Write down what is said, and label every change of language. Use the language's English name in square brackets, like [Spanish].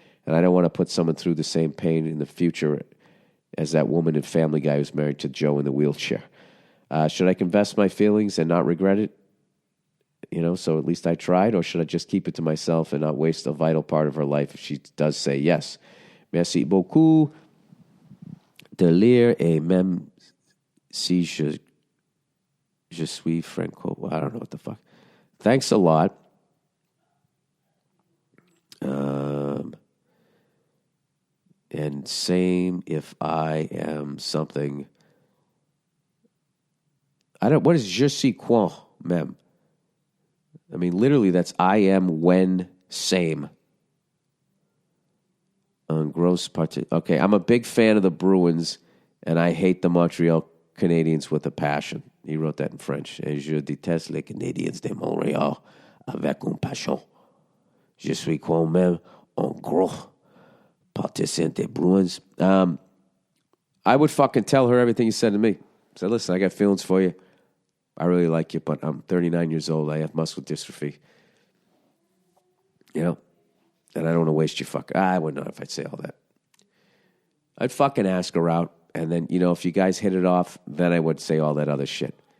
[English] And I don't want to put someone through the same pain in the future as that woman and Family Guy who's married to Joe in the wheelchair. Should I confess my feelings and not regret it? So at least I tried, or should I just keep it to myself and not waste a vital part of her life if she does say yes? [French] Merci beaucoup de lire, et même si je suis franco. [English] Well, I don't know what the fuck. Thanks a lot. And same if I am something. What is [French] je suis quoi, même? [English] I mean, literally, that's I am when same. Gross part. Okay, I'm a big fan of the Bruins, and I hate the Montreal Canadiens with a passion. He wrote that in French. [French] Et je déteste les Canadiens de Montréal avec une passion. Je suis quand même un gros partisan des Bruins. [English] I would fucking tell her everything you said to me. Say, listen, I got feelings for you. I really like you, but I'm 39 years old. I have muscular dystrophy. And I don't want to waste your I wouldn't know if I'd say all that. I'd fucking ask her out, and then, if you guys hit it off, then I would say all that other shit.